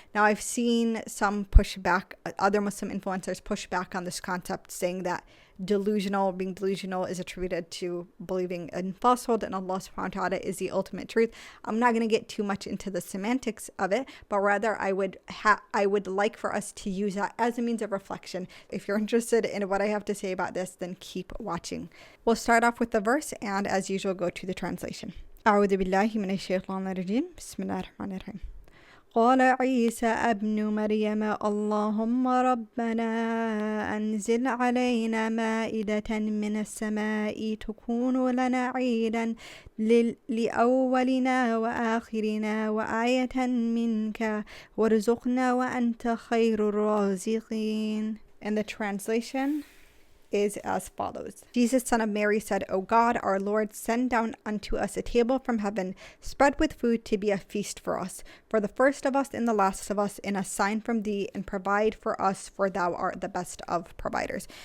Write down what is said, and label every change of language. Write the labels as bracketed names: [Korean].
[English] Now, I've seen some pushback, other Muslim influencers push back on this concept, saying that being delusional is attributed to believing in falsehood, and Allah subhanahu wa ta'ala is the ultimate truth. I'm not going to get too much into the semantics of it, but rather I would like for us to use that as a means of reflection. If you're interested in what I have to say about this, then keep watching. We'll start off with the verse, and as usual, go to the translation. [Arabic] أعوذ بالله من الشيطان الرجيم بسم الله الرحمن الرحيم قال عيسى ابن مريم اللهم ربنا أنزل علينا مائدة من السماء تكون لنا عيدا لأولنا وآخرنا وآية منك وارزقنا وأنت خير الرازقين. [English] And the translation is as follows. Jesus, son of Mary, said, O God, our Lord, send down unto us a table from heaven, spread with food to be a feast for us, for the first of us and the last of us, and a sign from thee, and provide for us, for thou art the best of providers.